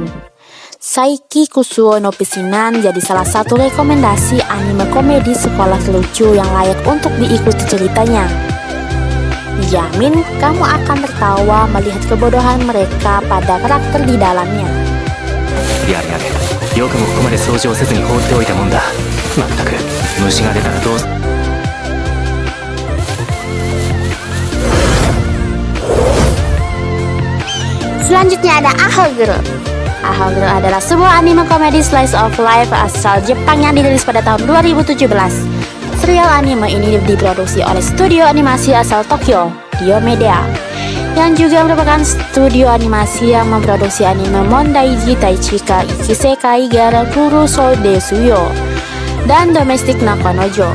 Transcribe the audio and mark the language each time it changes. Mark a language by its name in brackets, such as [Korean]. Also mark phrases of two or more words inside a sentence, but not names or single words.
[Indonesian] Saiki Kusuo no Pisinan jadi salah satu rekomendasi anime komedi sekolah lucu yang layak untuk diikuti ceritanya. Dijamin kamu akan tertawa melihat kebodohan mereka pada karakter di dalamnya. [Japanese] やれやれ、よくもここまで掃除をせずに放っておいたもんだ。まったく、虫が出たらどうす。 [Indonesian] Selanjutnya ada Ahoguru. Aho Girl adalah sebuah anime komedi [English] slice of life [Indonesian] asal Jepang yang dirilis pada tahun 2017. Serial anime ini diproduksi oleh studio animasi asal Tokyo, Dio Media, yang juga merupakan studio animasi yang memproduksi anime Mondaiji Taichika Ikisekai Gara Guru Sou Desuyo dan Domestic no Konojo.